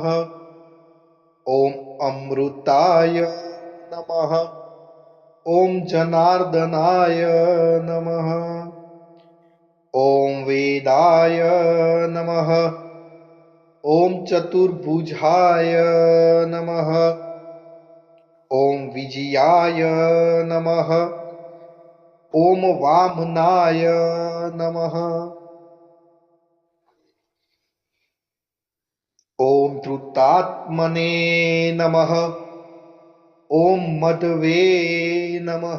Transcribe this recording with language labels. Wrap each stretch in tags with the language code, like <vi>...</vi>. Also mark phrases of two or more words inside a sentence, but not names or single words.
<sa>ઓમ અમૃતાય નમઃ. ઓમ જનાર્દનાય નમઃ. ઓમ વેદાય નમઃ. ઓમ ચતુર્ભુજાય નમઃ. ॐ विजयाय नमः। ॐ वामनाय नमः। ॐ धृतात्मने नमः। ॐ मदवे नमः।</sa>